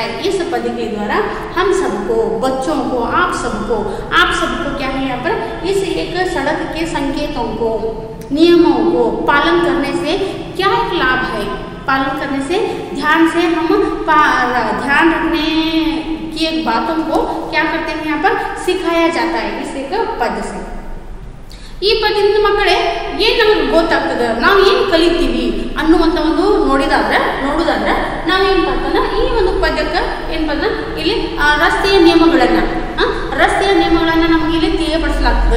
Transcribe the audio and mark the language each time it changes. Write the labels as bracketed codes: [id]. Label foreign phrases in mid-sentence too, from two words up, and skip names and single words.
[hi] इस पद के द्वारा हम सबको, बच्चों को, आप सबको क्या है यहाँ पर इस एक सड़क के संकेतों को, नियमों को पालन करने से क्या एक लाभ है, पालन करने से ध्यान से हम ध्यान रखने की एक बातों को क्या करते हैं यहाँ पर सिखाया जाता है इस एक पद से। [kn] ಈ ಪದದಿಂದ ಮಕ್ಕಳೇ ಏನು ನಮಗೆ ಗೊತ್ತಾಗ್ತದೆ, ನಾವು ಏನು ಕಲಿತೀವಿ ಅನ್ನುವಂಥ ಒಂದು ನೋಡೋದಾದ್ರೆ ನಾವೇನಪ್ಪ ಅಂತಂದ್ರೆ ಈ ಒಂದು ಪದ್ಯಕ್ಕೆ ಏನಪ್ಪ ಅಂದ್ರೆ ಇಲ್ಲಿ ರಸ್ತೆಯ ನಿಯಮಗಳನ್ನು ನಮಗೆ ಇಲ್ಲಿ ತಿಳಿಯಪಡಿಸಲಾಗ್ತದೆ।